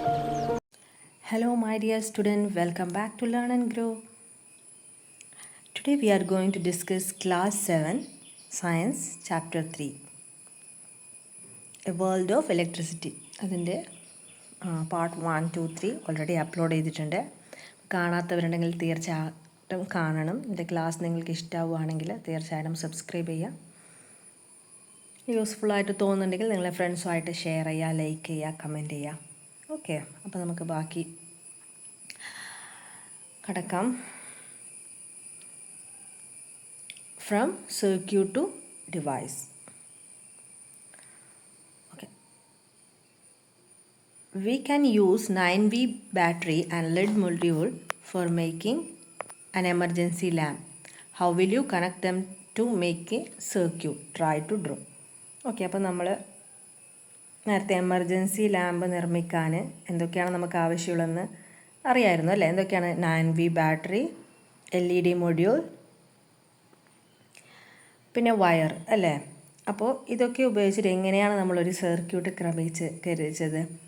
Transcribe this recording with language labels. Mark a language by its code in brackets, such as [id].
[en] Hello my dear student, welcome back to Learn and Grow. Today we are going to discuss class 7 science chapter 3 A World of Electricity. [ml] അതിൻ്റെ part 1, 2, 3 already upload ചെയ്തിട്ടുണ്ട്. കാണാത്തവരുണ്ടെങ്കിൽ തീർച്ചയായിട്ടും കാണണം. എൻ്റെ class നിങ്ങൾക്ക് ഇഷ്ടമാവുകയാണെങ്കിൽ തീർച്ചയായിട്ടും സബ്സ്ക്രൈബ് ചെയ്യുക. യൂസ്ഫുള്ളായിട്ട് തോന്നുന്നുണ്ടെങ്കിൽ നിങ്ങളെ ഫ്രണ്ട്സുമായിട്ട് ഷെയർ ചെയ്യുക, ലൈക്ക് ചെയ്യുക, കമൻറ്റ് ചെയ്യുക. ഓക്കെ, അപ്പോൾ നമുക്ക് ബാക്കി കടക്കാം. [en] From circuit to device. Okay. We can use 9V battery and lead module for making an emergency lamp. How will you connect them to make a circuit? Try to draw. [ml] Okay, അപ്പോൾ നമ്മൾ നേരത്തെ emergency lamp നിർമ്മിക്കാൻ എന്തൊക്കെയാണ് നമുക്ക് ആവശ്യമുള്ളതെന്ന് അറിയായിരുന്നു അല്ലേ? എന്തൊക്കെയാണ്? 9V battery, LED module, പിന്നെ വയർ അല്ലേ? അപ്പോൾ ഇതൊക്കെ ഉപയോഗിച്ചിട്ട് എങ്ങനെയാണ് നമ്മളൊരു സർക്യൂട്ട് ക്രമീകരിച്ചത്?